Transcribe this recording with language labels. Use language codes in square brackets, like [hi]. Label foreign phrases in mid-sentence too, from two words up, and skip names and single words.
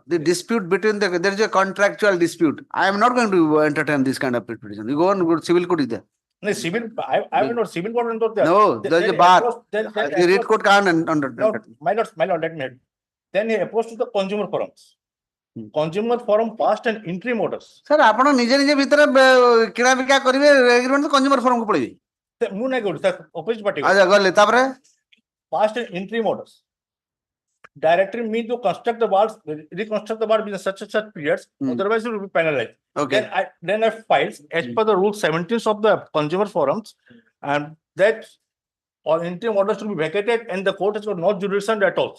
[en] The dispute between there is a contractual dispute. I am not going to entertain this kind of petition. You go on civil court is there. No, civil. I have not civil court not there. No, there is a bar. The red court can't under. No, my lord, let me add. Then he approached to the consumer forums. Consumer forum passed an interim orders. Sir, [or] ଆପଣ ନିଜେ ଭିତରେ କିଣା ବିକା କରିବେ ଏଗ୍ରିମେଣ୍ଟ ତ [en] consumer forum [or] କୁ ପଳେଇବେ. ମୁଁ ନାଇଁ କରୁ sir, [en] opposite party. [or] ଆଚ୍ଛା ଗଲେ ତାପରେ [en] passed an interim orders. Directing me to construct the walls, reconstruct the wall within such periods, otherwise it will be penalized. Okay. Then I filed as per the rule 17 of the consumer forums, and that all interim orders should be vacated, and the court has got no jurisdiction at all.